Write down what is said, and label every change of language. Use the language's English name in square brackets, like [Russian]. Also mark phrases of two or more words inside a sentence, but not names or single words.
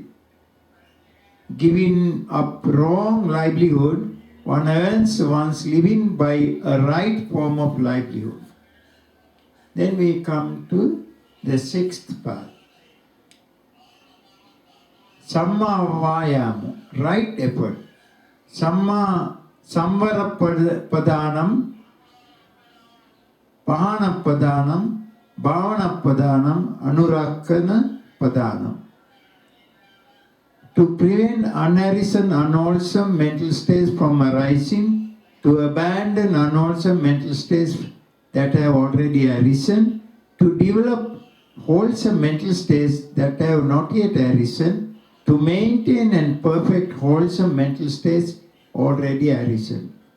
[English] Giving up wrong livelihood, one earns one's living by a right form of livelihood. Then we come to the sixth path. [Pali] Samma Vayama, [English] right effort. [Pali] Samma Samvara Padanam, Pahana Padanam, Bhavana Padanam, Anurakana Padanam. [English] To prevent unarisen, unwholesome mental states from arising, to abandon unwholesome mental states that have already arisen, to develop wholesome mental states that have not yet arisen, to maintain and perfect wholesome mental states already arisen.